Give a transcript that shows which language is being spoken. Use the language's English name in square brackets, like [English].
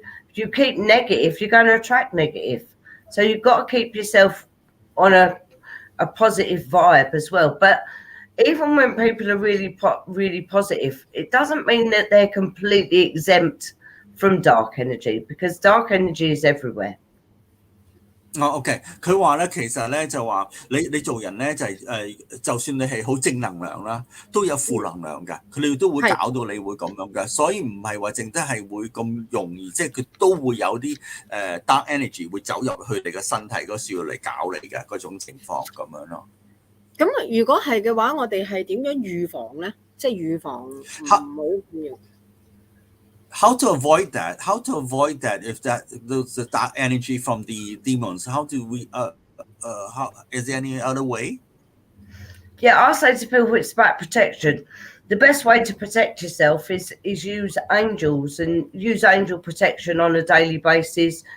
[English] If you keep negative, you're going to attract negative. So you've got to keep yourself on a positive vibe as well. But even when people are really positive, it doesn't mean that they're completely exempt from dark energy, because dark energy is everywhere. [Cantonese] OK， 佢話咧，其實咧就話你做人咧就係就算你係好正能量啦，都有負能量㗎，佢哋都會搞到你會咁樣㗎，所以唔係話淨得係會咁容易，即係佢都會有啲dark energy 會走入去你嘅身體嗰處嚟搞你嘅嗰種情況咁樣咯。咁如果係嘅話，我哋係點樣預防咧？即係預防唔好咁樣。 [English] How to avoid that? How to avoid that if the dark energy from the demons? How do we? How is there any other way? Yeah, I say to people, it's about protection. The best way to protect yourself is use angels and use angel protection on a daily basis.